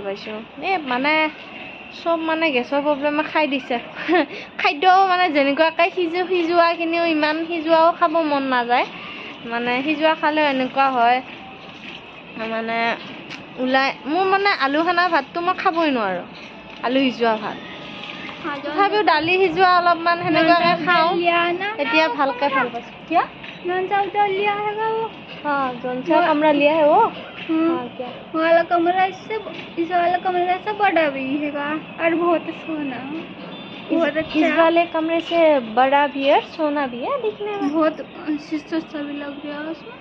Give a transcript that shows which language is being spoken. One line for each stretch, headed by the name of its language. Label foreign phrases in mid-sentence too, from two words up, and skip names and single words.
Assamese: পাইছোঁ মানে চব মানে
English: gas problem
Assamese: খাই দিছে খাদ্যও মানে যেনেকুৱাকৈ সিজোৱাখিনিও ইমান সিজোৱাও খাব মন নাযায় মানে সিজোৱা খালেও এনেকুৱা হয় মানে ওলাই মোৰ মানে আলু খানা ভাতটো মই খাবই নোৱাৰোঁ আলু সিজোৱা ভাত তথাপিও দালি সিজোৱা অলপমান সেনেকুৱাকৈ খাওঁ এতিয়া ভালকৈ ভাল পাইছোঁ কিয়
Hindi: हाँ जौनसा कमरा लिया है वो हाँ क्या वाला कमरा इससे इस वाला कमरा से बड़ा भी है और बहुत सोना इस वाले कमरे से बड़ा भी है सोना भी है दिखने में बहुत शीशा सा भी लग रहा है उसमें